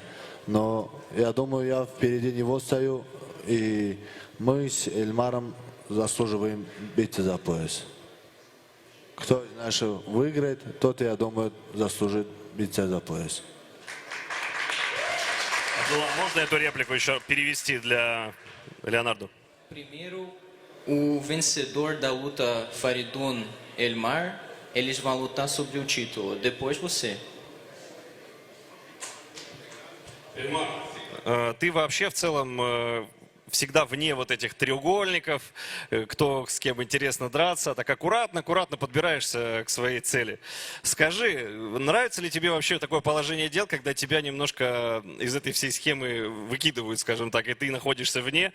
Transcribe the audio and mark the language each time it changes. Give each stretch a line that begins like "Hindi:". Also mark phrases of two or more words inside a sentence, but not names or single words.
Russian: Но я думаю, я впереди него стою, и мы с Эльмаром заслуживаем биться за пояс. Кто из наших выиграет, тот, я думаю, заслужит биться за пояс. Можно эту реплику еще перевести для Леонардо?
Portuguese: Primeiro, o vencedor da luta Faridun Elmar, eles vão lutar sobre o título. Depois você.
Russian: Ты вообще в целом всегда вне вот этих треугольников, кто с кем интересно драться, так аккуратно подбираешься к своей цели. Скажи, нравится ли тебе вообще такое положение дел, когда тебя немножко из этой всей схемы выкидывают, скажем так, и ты находишься вне?